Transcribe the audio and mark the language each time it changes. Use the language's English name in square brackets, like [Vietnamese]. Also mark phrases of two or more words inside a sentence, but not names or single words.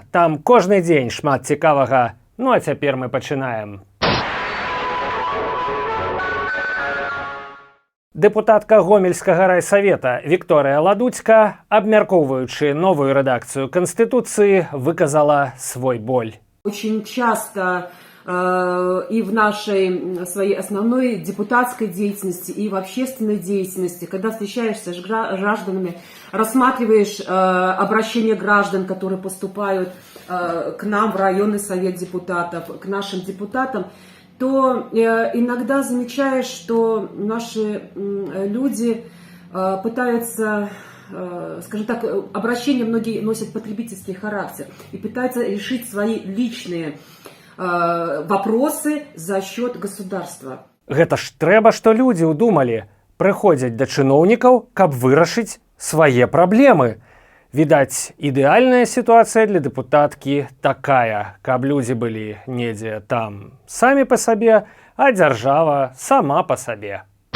[Belarusian] Там кожны дзень шмат цікавага. Ну а цяпер мы пачынаем. Дэпутатка Гомельскага райсавета Вікторыя Ладуцька, абмяркоўваючы новую рэдакцыю Конституции, выказала свой боль. [Russian] Очень часто и в нашей своей основной депутатской деятельности, и в общественной деятельности, когда встречаешься с гражданами, рассматриваешь обращения граждан, которые поступают к нам в районный совет депутатов, к нашим депутатам, то иногда замечаешь, что наши люди пытаются, скажем так, обращения многие носят потребительский характер и пытаются решить свои личные вопросы за счет государства. [Belarusian] Гэта ж трэба, што людзі ўдумалі, прыходзяць да чыноўнікаў, каб вырашыць свае праблемы. Відаць, ідэальная сітуацыя для дэпутаткі такая, каб людзі былі недзе там самі па сабе, а дзяржава сама па сабе.